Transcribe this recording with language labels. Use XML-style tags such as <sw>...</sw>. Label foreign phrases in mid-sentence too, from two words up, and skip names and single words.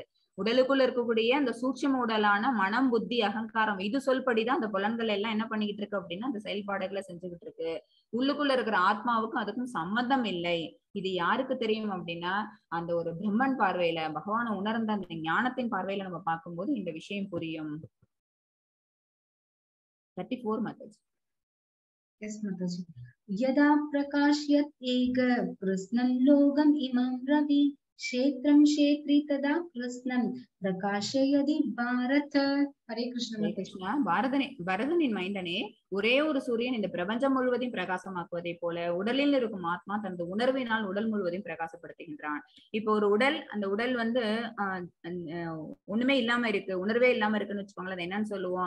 <ta>உடலுக்குள்ள இருக்கக்கூடிய அந்த சூட்சும உடலான மனம், புத்தி, அகங்காரம் இது சொல்படிதான் அந்த புலன்கள் எல்லாம் என்ன பண்ணிக்கிட்டு இருக்கு அப்படின்னா அந்த செயல்பாடுகளை செஞ்சுக்கிட்டு இருக்கு. உள்ளுக்குள்ள இருக்கிற ஆத்மாவுக்கும் அதுக்கும் சம்பந்தம் இல்லை. இது யாருக்கு தெரியும் அப்படின்னா அந்த ஒரு பிரம்மன் பார்வையில பகவானை உணர்ந்த அந்த ஞானத்தின் பார்வையில நம்ம பார்க்கும்போது இந்த விஷயம் புரியும். 34 மாதாஜி.</ta> <en>Yes, Mataji.</en> <sa>यथा प्रकाशयत् एकः कृत्स्नं लोकं इमं रविः क्षेत्रं क्षेत्री तथा कृत्स्नं प्रकाशयति भारत. हरे कृष्ण माताजी.</sa> <ta>கிருஷ்ணா, பரதனின் மைந்தனே, ஒரே ஒரு சூரியன் இந்த பிரபஞ்சம் முழுவதையும் பிரகாசமாக்குவதை போல உடலில் இருக்கும் ஆத்மா தனது உணர்வினால் உடல் முழுவதையும் பிரகாசப்படுத்துகின்றான். இப்போ ஒரு உடல், அந்த உடல் வந்து ஒண்ணுமே இல்லாம இருக்கு, உணர்வே இல்லாம இருக்குன்னு வச்சுக்கோங்களேன். அது என்னன்னு சொல்லுவோம்?</ta>